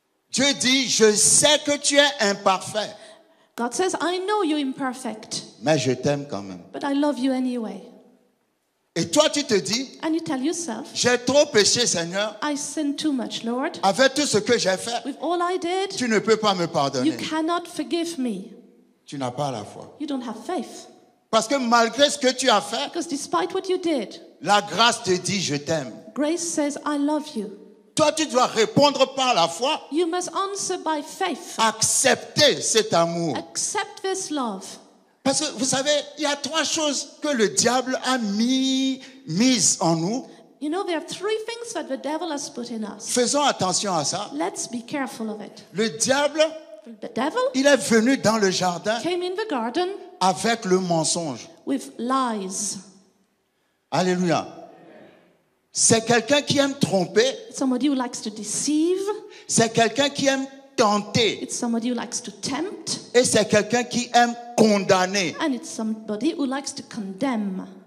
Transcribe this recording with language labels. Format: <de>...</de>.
<fr>Dieu dit, je sais que tu es imparfait,</fr> <en>God says, I know you're imperfect,</en> <fr>mais je t'aime quand même.</fr> <en>but I love you anyway.</en> <fr>Et toi, tu te dis,</fr> <en>And you tell yourself,</en> <fr>j'ai trop péché, Seigneur.</fr> <en>I sinned too much, Lord.</en> <fr>Avec tout ce que j'ai fait,</fr> <en>With all I did,</en> <fr>tu ne peux pas me</fr> <en>you</en> <fr>pardonner.</fr> <en>cannot forgive me.</en> <fr>Tu n'as pas la foi.</fr> <en>You don't have faith.</en> <fr>Parce que malgré ce que tu as fait,</fr> <en>Because despite what you did,</en> <fr>la grâce te dit, je t'aime.</fr> <en>grace says, I love you.</en> <fr>Toi, tu dois répondre par la foi,</fr> <en>You must answer by faith.</en> <fr>accepter cet amour.</fr> <en>Accept this love.</en> <fr>Parce que vous savez, il y a trois choses que le diable a mises en nous.</fr> <en>You know, there are three things that the devil has put in us.</en> <fr>Faisons attention à ça.</fr> <en>Let's be careful of it.</en> <fr>Le diable,</fr> <en>The devil</en> <fr>il est venu dans le jardin</fr> <en>came in the garden</en> <fr>avec le mensonge.</fr> <en>with lies.</en> <fr>Alléluia. C'est quelqu'un qui aime tromper.</fr> <en>It's somebody who likes to deceive.</en> <fr>C'est quelqu'un qui aime tenter.</fr> <en>It's somebody who likes to tempt.</en> <fr>Et c'est quelqu'un qui aime condamner.</fr> <en>And it's somebody who likes to condemn.</en>